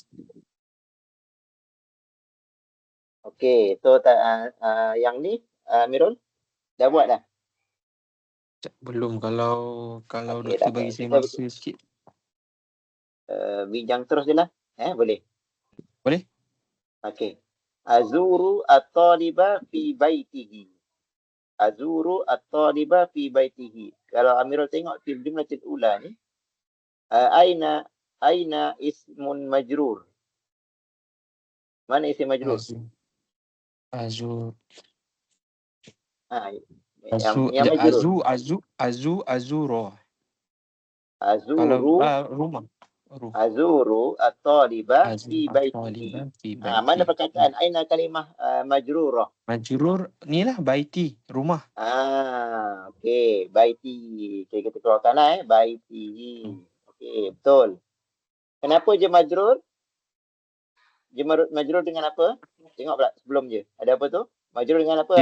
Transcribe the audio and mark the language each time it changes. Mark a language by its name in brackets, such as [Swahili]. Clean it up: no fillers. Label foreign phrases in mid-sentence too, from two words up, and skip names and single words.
[Malay] Okey, so yang ni Mirul dah buat dah? Belum, kalau Okey, doktor dah. bagi saya masa sikit. Bincang terus je lah. Boleh? Boleh. Okey. [Arabic] Azuru at-taliba fi baitihi. Azuru at-taliba fi baitihi. [Malay] Kalau Amirul tengok [Arabic] fil jumlatil ula [Malay] ni, [Arabic] aina ismun majrur. [Malay] Mana [Arabic] isim majrur? Azur. [Malay] Yang majrur. [Arabic] Azuro. Azuru. [Malay] Kalau rumah. [Arabic] Azuru at-taliba fi baitihi. [Malay] Mana perkataan [Arabic] aina kalimah majrurah? [Malay] Majrur ni lah baiti, rumah. Okey, baiti. Okay, kita keluarkan lah baiti. Okey, betul. Kenapa je majrur? Dia majrur dengan apa? Tengok pula sebelum je. Ada apa tu? Majrur dengan apa?